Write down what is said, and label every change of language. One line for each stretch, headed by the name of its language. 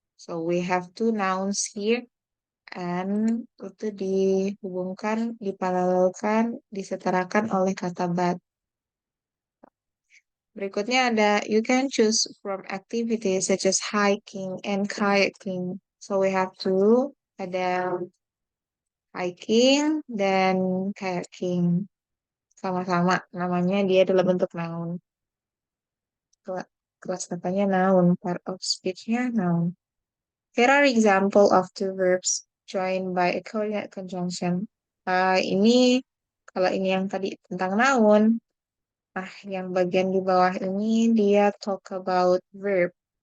English: So we have two nouns here, and
Indonesian: itu dihubungkan, diparalelkan, disetarakan oleh kata
English: but.
Indonesian: Berikutnya ada,
English: you can choose from activities such as hiking and kayaking. So we have two, ada hiking dan kayaking.
Indonesian: Sama-sama, namanya dia adalah bentuk noun. Kelas katanya noun,
English: part of speech-nya noun. Here are example of two verbs, joined by a coordinate conjunction.
Indonesian: Ini kalau ini yang tadi tentang noun. Nah, yang bagian di bawah ini dia
English: talk about verb.